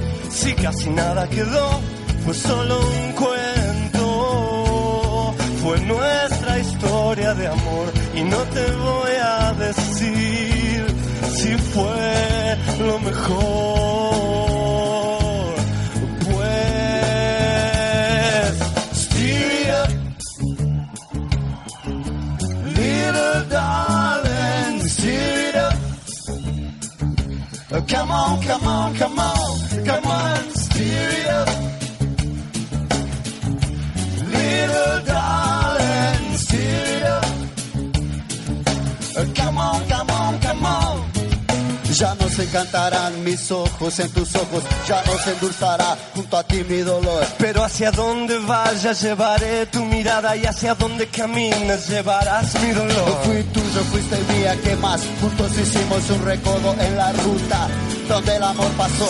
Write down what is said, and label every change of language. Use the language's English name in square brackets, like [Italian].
[Spanish] si casi nada quedó, fue solo un cuento, fue nuestra historia de amor y no te voy a decir si fue lo mejor, pues [English] steer it up, little darling, steer it up. Come on, come on, come on, come on, steer it up. Little darling, steer it up. Come on, come on, come on. [Spanish] Ya no se encantarán mis ojos en tus ojos, ya no se endulzará junto a ti mi dolor. Pero hacia donde vayas llevaré tu mirada y hacia donde camines llevarás mi dolor. Fui tuyo, fuiste mía, ¿qué más? Juntos hicimos un recodo en la ruta donde el amor pasó.